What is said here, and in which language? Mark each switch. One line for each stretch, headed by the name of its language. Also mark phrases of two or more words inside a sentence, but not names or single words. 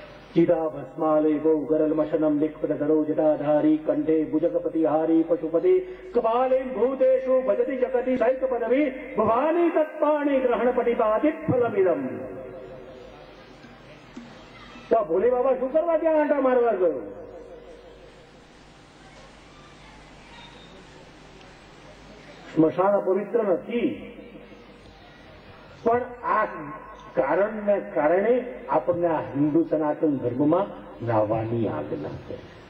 Sanskrit: चिदाभस्मालेपो गरलमशनं निक्पतधरो जटाधारी कंठे भुजगपतिहारी पशुपति कपाले भूतेषु भजति जगति सैकपदवी भवानी तत्पाणि ग्रहणपटिपादित फलमिदम।
Gujarati: तो भोले बाबा શું કરવા ત્યાં આંટા મારવા ગયો? સ્મશાન પવિત્ર નથી, પણ આ કારણને કારણે આપણને આ હિન્દુ સનાતન ધર્મમાં નાહવાની આજ્ઞા કરી.